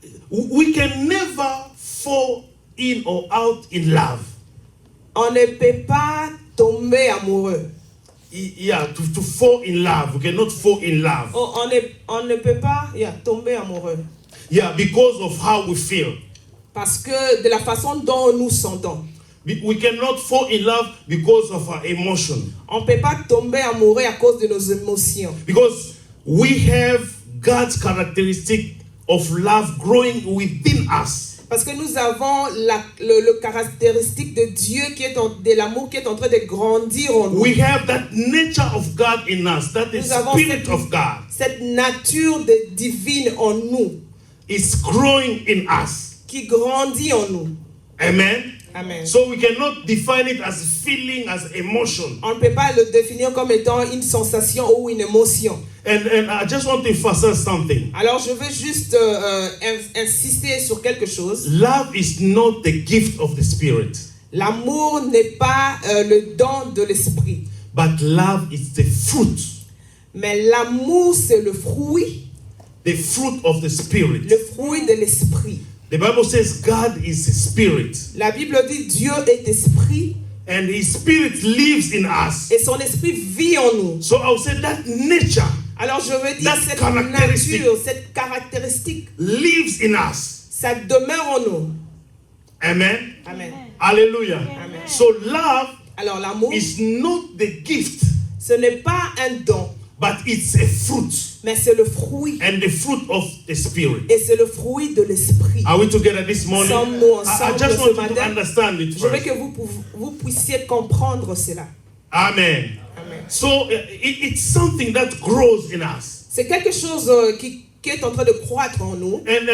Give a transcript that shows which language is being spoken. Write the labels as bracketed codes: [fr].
[en] we can never fall in or out in love. [fr] on ne peut pas tomber amoureux. [en] Yeah, to fall in love. We cannot fall in love. [fr] On ne peut pas tomber amoureux. [en] Yeah, because of how we feel. [fr] Parce que de la façon dont nous sentons. [en] We cannot fall in love because of our emotion. [fr] On ne peut pas tomber amoureux à cause de nos émotions. [en] Because we have God's characteristic of love growing within us. [fr] Parce que nous avons le caractéristique de Dieu de l'amour qui est en train de grandir en nous. [en] We have that nature of God in us, that is spirit of God. [fr] Cette nature divine en nous. [en] Is growing in us. [fr] Qui grandit en nous. [en] Amen. [fr] Amen. [en] So we cannot define it as feeling, as emotion. [fr] On ne peut pas le définir comme étant une sensation ou une émotion. [en] And I just want to emphasize something. [fr] Alors je veux juste insister sur quelque chose. [en] Love is not the gift of the Spirit. [fr] L'amour n'est pas le don de l'esprit. [en] But love is the fruit. [fr] Mais l'amour c'est le fruit. [en] The fruit of the Spirit. [fr] Le fruit de l'esprit. [en] The Bible says God is a spirit. [fr] La Bible dit Dieu est esprit. [en] And his spirit lives in us. [fr] Et son esprit vit en nous. [en] So I would say that nature. [fr] Alors je veux dire cette nature, cette caractéristique [en] lives in us. [fr] Ça demeure en nous. [en] Amen. [fr] Amen. [en] Hallelujah. [fr] Amen. [en] So love [fr] alors l'amour [en] is not the gift. [fr] Ce n'est pas un don. [en] But it's a fruit. [fr] Mais c'est le fruit. [en] And the fruit of the Spirit. [fr] Et c'est le fruit de l'esprit. [en] Are we together this morning? [fr] Sommes-nous ensemble [en] I just want you [fr] ce matin? [en] to understand it first. [fr] Je veux que vous puissiez comprendre cela. [en] Amen. [fr] Amen. Amen. [en] So it's something that grows in us. [fr] C'est quelque chose qui est en train de croître en nous.